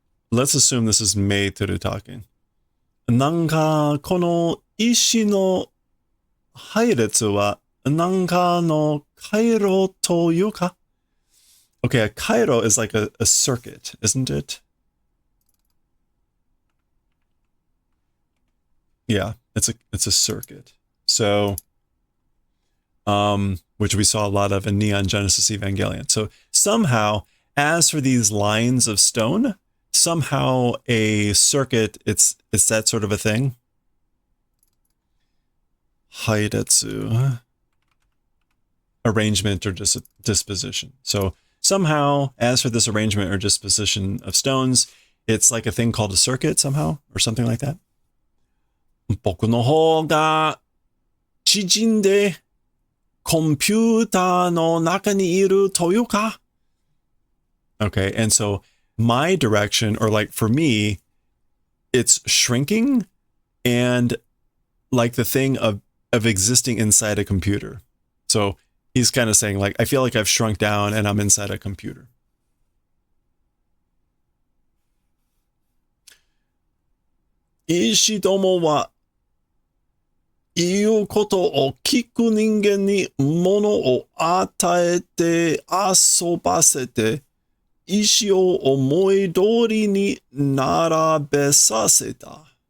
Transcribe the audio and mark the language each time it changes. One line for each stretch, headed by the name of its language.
English: Let's assume this is Meitoru talking.
Japanese: なんかこの石の配列はなんかの回路というか?
English: Okay, a kairo is like a circuit, isn't it? Yeah, it's a circuit. So, which we saw a lot of in Neon Genesis Evangelion. So somehow, as for these lines of stone, somehow a circuit, it's that sort of a thing. Hairetsu. Arrangement or disposition. So somehow, as for this arrangement or disposition of stones, it's like a thing called a circuit somehow, or something like that.
Japanese: 僕の方が縮んでコンピューターの中にいるというか?
English: Okay, and so my direction, or like for me, it's shrinking and like the thing of existing inside a computer. So he's kind of saying like, I feel like I've shrunk down and I'm inside a computer.
Japanese: Ishi domo wa 言うことを聞く人間に物を与えて遊ばせて、意志を思い通りに並べさせた。